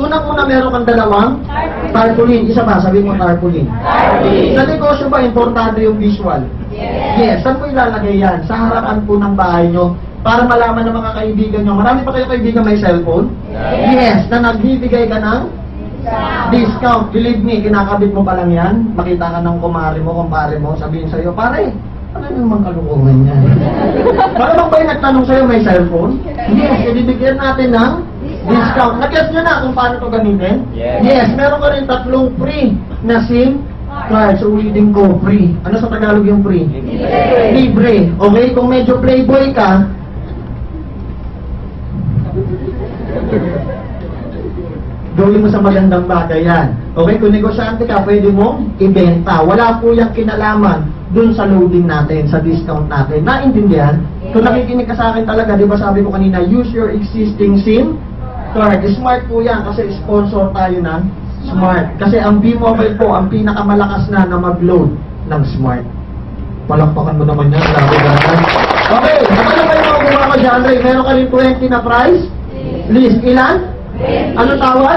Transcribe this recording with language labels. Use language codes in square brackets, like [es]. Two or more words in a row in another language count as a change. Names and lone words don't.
[tl] Unang-una meron kang dalawang tarpaulin. Isa pa, sabi mo tarpaulin. Sa negosyo ba, importante yung visual? Yes. Saan mo ilalagay yan? Sa harapan po ng bahay nyo. para malaman ng mga kaibigan nyo. Marami pa kayo kaibigan may cellphone? Yes, na nagbibigay ka ng discount. [en] Believe me, [tl] kinakabit mo pa lang yan. Makita ka ng kumare mo, kumpare mo, sabihin sa'yo, pare, ano naman kalukuhan yan? Malamang ba yung nagtanong sa'yo may cellphone? Yes, ibibigyan natin ng discount. Nag-guess nyo na kung paano ito gamitin? Yes, meron ka rin 3 free na SIM card. So, ulitin ko, free. Ano sa Tagalog yung free? Libre. Okay, kung medyo playboy ka, gawin mo sa magandang bagay yan. Okay, kung negosyante ka, pwede mong ibenta. Wala po yung kinalaman dun sa loading natin, sa discount natin. Naintindihan? Kung nakikinig ka sa akin talaga, di ba sabi ko kanina, [en] use your existing SIM card. [tl] Smart po yan kasi sponsor tayo ng Smart. Kasi ang B-Mobile po, ang pinakamalakas na mag-load ng Smart. Palakpakan mo naman yan, lalo ganyan. Okay, ano ba yung mga gumawa ko dyan, Ray? Meron ka rin 20 na [en] price list. [tl] Ilan? Ano tawag?